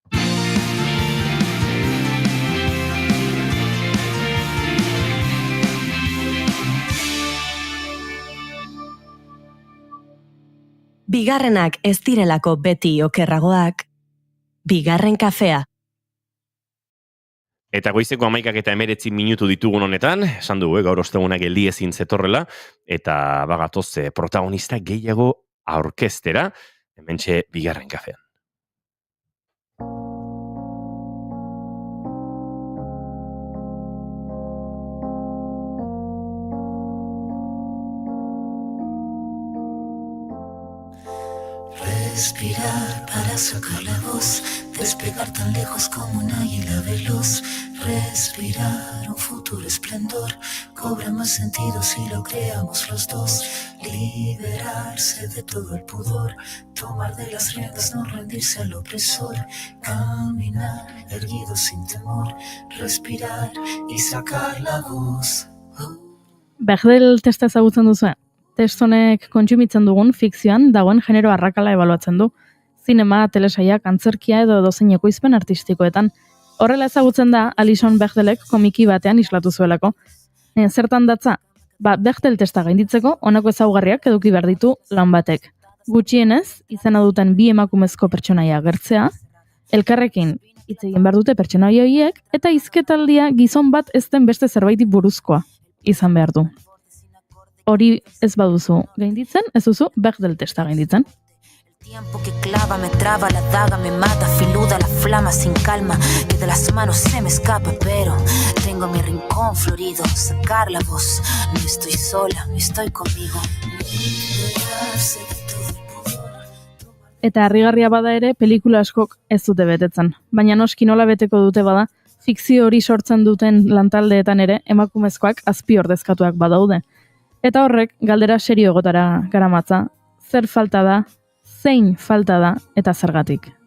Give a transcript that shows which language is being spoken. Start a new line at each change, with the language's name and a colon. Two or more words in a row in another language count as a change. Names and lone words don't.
Basque: Bigarrenak ez direlako beti okerragoak, bigarren kafea. Eta goizeko 11:19 minutu ditugun honetan, esan dugu, gaur osteguna geldi ezin zetorrela, eta bagatoz protagonista gehiago aurkeztera, hementxe bigarren kafean.
Spanish: Respirar para sacar la voz, despegar tan lejos como un águila veloz. Respirar un futuro esplendor, cobra más sentido si lo creamos los dos. Liberarse de todo el pudor, tomar de las riendas, no rendirse al opresor. Caminar erguido sin temor, respirar y sacar la voz.
Basque: Bechdel testa ezagutzen duzu. Test honek kontsumitzen dugun fikzioan dagoen genero arrakala ebaluatzen du. Zinema, telesaiak, antzerkia edo dozein ekoizpen artistikoetan. Horrela ezagutzen da Alison Bechdelek komiki batean islatu zuelako. Zertan datza? Bechdel testa gainditzeko honako ezaugarriak eduki behar ditu lan batek. Gutxienez, izena duten 2 emakumezko pertsonaia agertzea, elkarrekin hitz egin behar dute pertsonaia horiek, eta hizketaldia gizon bat ez den beste zerbaiti buruzkoa izan behar du. Hori ez baduzu gainditzen, ez duzu Bechdel testa gainditzen.
Spanish: Tiempo que clava, me traba, la daga me mata, filuda la flama sin calma, que de las manos se me escapa, pero tengo mi rincón florido, sacar la voz, no estoy sola, estoy conmigo.
Basque: Eta harrigarria bada ere, pelikula askok ez dute betetzen. Baina noski nola beteko dute bada, fikzio hori sortzen duten lantaldeetan ere, emakumezkoak azpi ordezkatuak badaude. Eta horrek, galdera serio egotara garamatza, zer falta da, zein falta da, eta zergatik.